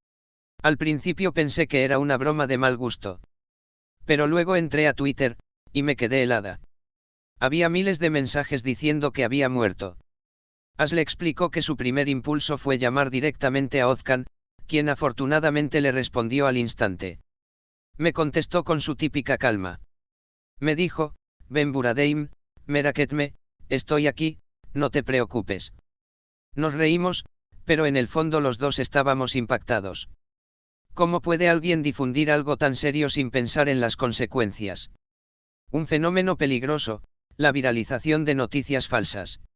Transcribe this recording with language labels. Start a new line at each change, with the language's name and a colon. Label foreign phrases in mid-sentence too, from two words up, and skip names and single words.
Spanish: Al principio pensé que era una broma de mal gusto. Pero luego entré a Twitter, y me quedé helada. Había miles de mensajes diciendo que había muerto. Aslı explicó que su primer impulso fue llamar directamente a Özkan, quien afortunadamente le respondió al instante. Me contestó con su típica calma. Me dijo:
Turkish: Ben buradeyim, merak etme,
Spanish: estoy aquí, no te preocupes. Nos reímos, pero en el fondo los dos estábamos impactados. ¿Cómo puede alguien difundir algo tan serio sin pensar en las consecuencias? Un fenómeno peligroso, la viralización de noticias falsas.